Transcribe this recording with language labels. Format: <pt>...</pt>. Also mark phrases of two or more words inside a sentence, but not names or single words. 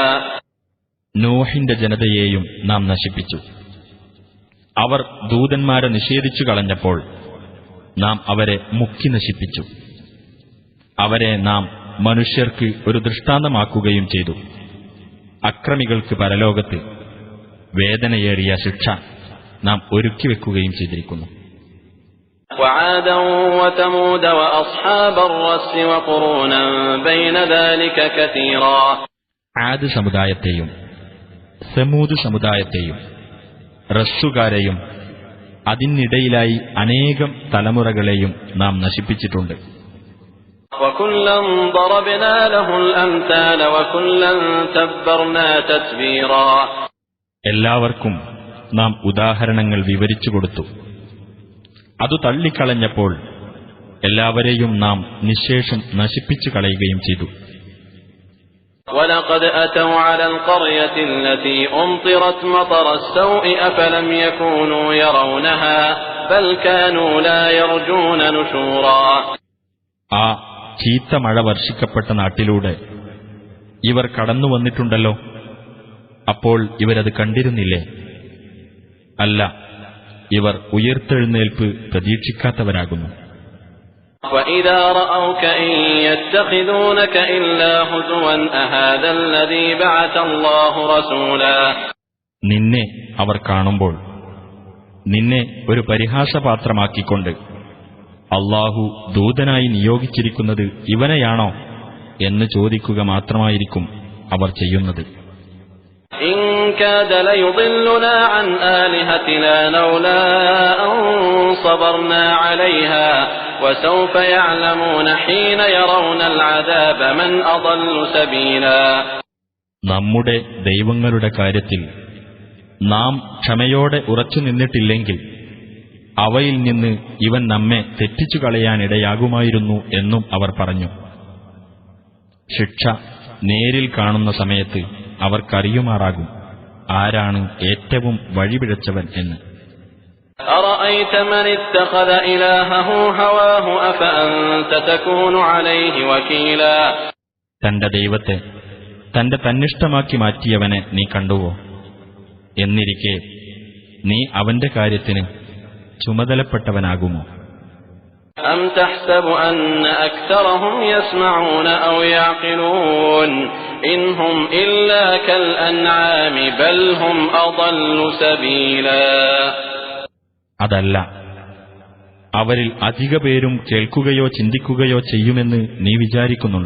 <ml>നൂഹിന്റെ ജനതയെയും നാം നശിപ്പിച്ചു. അവർ ദൂതന്മാരെ നിഷേധിച്ചു കളഞ്ഞപ്പോൾ നാം അവരെ മുക്കി നശിപ്പിച്ചു. അവരെ നാം മനുഷ്യർക്ക് ഒരു ദൃഷ്ടാന്തമാക്കുകയും ചെയ്തു. അക്രമികൾക്ക് പരലോകത്ത് വേദനയേറിയ ശിക്ഷ നാം ഒരുക്കിവെക്കുകയും ചെയ്തിരിക്കുന്നു.</ml> <ar>وعادا وثمود وأصحاب الرس وقرونا بين ذلك كثيرا.</ar> <ml>ആദ് സമുദായത്തെയും സമൂദ് സമുദായത്തെയും റസ്സുകാരെയും അതിനിടയിലായി അനേകം തലമുറകളെയും നാം നശിപ്പിച്ചിട്ടുണ്ട്.</ml> <ar>وكلا ضربنا له الأمثال وكلا تبرنا تتبيرا.</ar> <ml>എല്ലാവർക്കും നാം ഉദാഹരണങ്ങൾ വിവരിച്ചു കൊടുത്തു. അതു തള്ളിക്കളഞ്ഞപ്പോൾ എല്ലാവരെയും നാം നിശ്ശേഷം നശിപ്പിച്ചു കളയുകയും ചെയ്തു.</ml> <ar>وَلَقَدْ أَتَوْا عَلَى الْقَرْيَةِ الَّتِي أُمْطِرَتْ مَطَرَ السَّوْءِ أَفَلَمْ يَكُونُوا يَرَوْنَهَا بَلْ كَانُوا لَا يَرْجُونَ نُشُورًا.</ar> <ml>ആ ചീത്ത മഴ വർഷിക്കപ്പെട്ട നാട്ടിലൂടെ ഇവർ കടന്നു വന്നിട്ടുണ്ടല്ലോ. അപ്പോൾ ഇവരത് കണ്ടിരുന്നില്ലേ? അല്ല, ഇവർ ഉയർത്തെഴുന്നേൽപ്പ് പ്രതീക്ഷിക്കാത്തവരാകുന്നു.</ml> <ar>وَإِذَا رَأَوْكَ إِن يَتَّخِذُونَكَ إِلَّا هُزُوًا أَهَذَا الَّذِي بَعَثَ اللَّهُ رَسُولًا.</ar> <ml>നിന്നെ അവർ കാണുമ്പോൾ നിന്നെ ഒരു പരിഹാസപാത്രമാക്കിക്കൊണ്ട് അല്ലാഹു ദൂതനായി നിയോഗിച്ചിരിക്കുന്നത് ഇവനെയാണോ എന്ന് ചോദിക്കുക മാത്രമായിരിക്കും അവർ ചെയ്യുന്നത്.</ml> <ar>إن كاد ليضلنا عن آلهتنا لولا أن صبرنا عليها وسوف يعلمون حين يرون العذاب من أضل سبيلا.</ar> <ml>നമ്മുടെ ദൈവങ്ങളുടെ കാര്യത്തിൽ നാം ക്ഷമയോടെ ഉറച്ചു നിന്നിട്ടില്ലെങ്കിൽ അവയിൽ നിന്ന് ഇവൻ നമ്മെ തെറ്റിച്ചു കളയാനിടയാകുമായിരുന്നു എന്നും അവർ പറഞ്ഞു. ശിക്ഷ നേരിൽ കാണുന്ന സമയത്ത് അവർക്കറിയുമാറാകും ആരാണ് ഏറ്റവും വഴിപിഴച്ചവൻ എന്ന്.</ml> <ar>أرأيت من اتخذ إلهه هواه أفأنت تكون عليه وكيلا</ar> <ml>തന്റെ ദൈവത്തെ തന്റെ തന്നിഷ്ടമാക്കി മാറ്റിയവനെ നീ കണ്ടുവോ? എന്നിരിക്കെ നീ അവന്റെ കാര്യത്തിന് ചുമതലപ്പെട്ടവനാകുമോ?</ml> <ar>أم تحسب أن أكثرهم يسمعون أو يعقلون إن هم إلا كالأنعام بل هم أضل سبيلا</ar> <ml>അതല്ല, അവരിൽ അധിക പേരും കേൾക്കുകയോ ചിന്തിക്കുകയോ ചെയ്യുമെന്ന് നീ വിചാരിക്കുന്നുണ്ടോ?</ml>